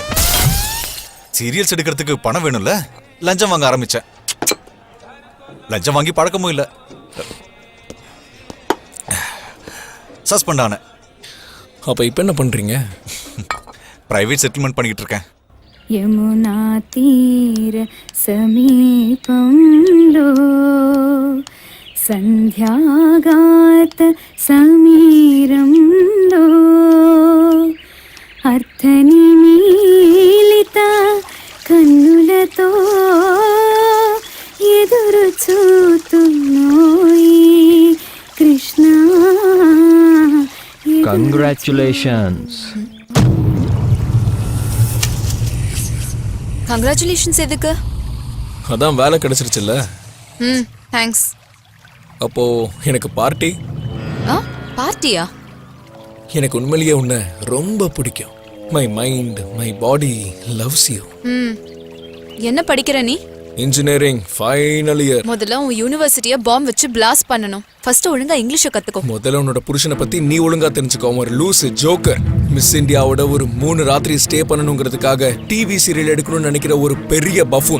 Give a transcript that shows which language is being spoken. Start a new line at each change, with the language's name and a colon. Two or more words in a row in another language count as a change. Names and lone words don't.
Tamil: சீரியல்ஸ் எடுக்கிறதுக்கு பணம் வேணும்ல, லஞ்சம் வாங்க ஆரம்பிச்சேன். லஞ்சம் வாங்கி பழக்கமும் இல்ல. சஸ்பெண்ட் ஆன. அப்ப இப்ப என்ன பண்றீங்க?
English: private settlement
Tamil: பண்ணிட்டு இருக்கேன்.
Telugu: యమునా తీర సమీపంలో సంధ్యాగాత సమీరంలో అర్థనిమీలిత కన్నులతో ఎదురు చూతున్నోయి కృష్ణ
Tamil: கங்க்ராச்சுலேஷன்ஸ். கங்க்ராச்சுலேஷன்ஸ் எதுக்கு? அதான் வேலை கிடைச்சிருச்சுல்ல. ம், தேங்க்ஸ். அப்போ எனக்கு பார்ட்டி. ஆ, பார்ட்டியா? எனக்கு உண்மையிலேயே உன்னை ரொம்ப பிடிக்கும்.
English: my mind, my body loves you.
Tamil: ம். என்ன படிக்கிற நீ?
English: engineering final year.
Tamil: முதல்ல உன் யூனிவர்சிட்டியை பாம்பு வச்சு பிளாஸ்ட் பண்ணணும். ஃபர்ஸ்ட் ஒழுங்கா இங்கிலீஷை கத்துக்கோ. முதல்ல உன்னோட புருஷனை பத்தி நீ ஒழுங்கா தெரிஞ்சுக்கோ. ஒரு லூசு ஜோக்கர். மிஸ் இந்தியாவோட ஒரு 3 ராத்திரி ஸ்டே பண்ணணுங்கிறதுக்காக
English: TV serial
Tamil: எடுக்கணும்னு நினைக்கிற ஒரு பெரிய பஃபூன்.